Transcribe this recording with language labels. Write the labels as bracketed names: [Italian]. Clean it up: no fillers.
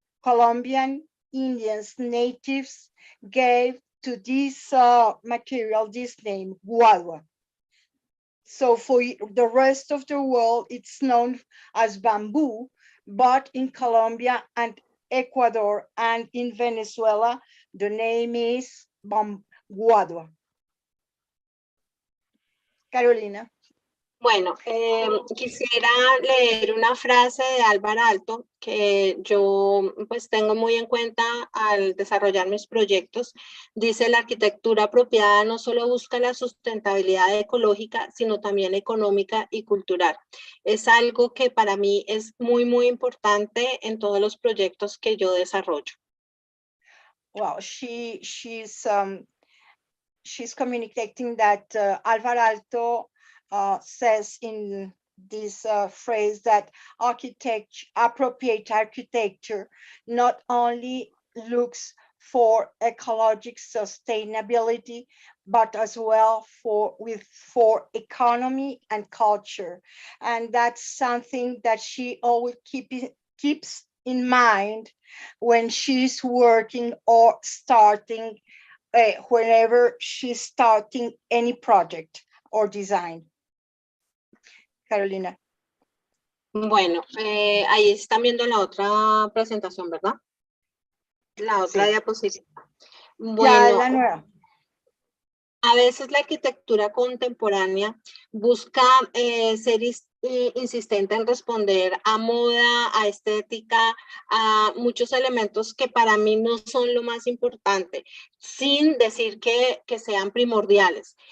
[English] Colombian Indians, natives, gave to this material this name, guadua. So for the rest of the world, it's known as bamboo, but in Colombia and Ecuador and in Venezuela, the name is guadua. Carolina. [Spanish] Bueno, quisiera leer una frase de Álvaro Aalto que yo pues tengo muy en cuenta al desarrollar mis proyectos. Dice: la arquitectura apropiada no solo busca la sustentabilidad ecológica, sino también económica y cultural. Es algo que para mí es muy, muy importante en todos los proyectos que yo desarrollo. [English] well, she's communicating that Alvar Aalto says in this phrase that appropriate architecture not only looks for ecologic sustainability, but as well for economy and culture. And that's something that she always keeps in mind when she's working or starting, whenever she's starting any project or design. Carolina. [Spanish] Bueno, ahí están viendo la otra presentación, ¿verdad? La otra Sí. diapositiva. Ya, Bueno, la nueva. a veces la arquitectura contemporánea busca ser insistente en responder a moda, a estética, a muchos elementos que para mí no son lo más importante, sin decir que sean primordiales.